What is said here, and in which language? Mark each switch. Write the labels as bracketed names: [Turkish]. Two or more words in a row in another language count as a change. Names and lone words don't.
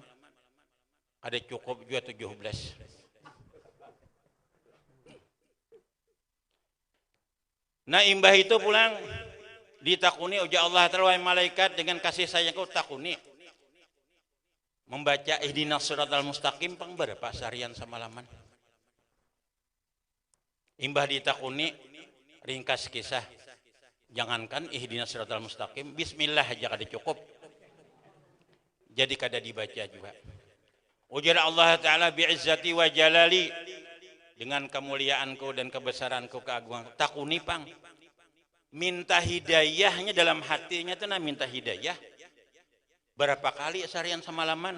[Banjar] Ada cukup juga 17. Nah imbah itu pulang ditakuni ujar Allah Ta'ala malaikat dengan kasih sayangku takuni membaca [Arabic] اهدنا الصراط المستقيم [Banjar] pang berapa seharian samalaman. Imbah ditakuni ringkas kisah jangankan [Arabic] اهدنا الصراط المستقيم [Banjar] bismillah aja kada cukup jadi kada dibaca juga. Ujar Allah Ta'ala [Arabic] بعزتي وجلالي [Banjar] dengan kemuliaanku dan kebesaranku keagungan takuni pang minta hidayahnya dalam hatinya itu nah minta hidayah berapa kali seharian semalaman.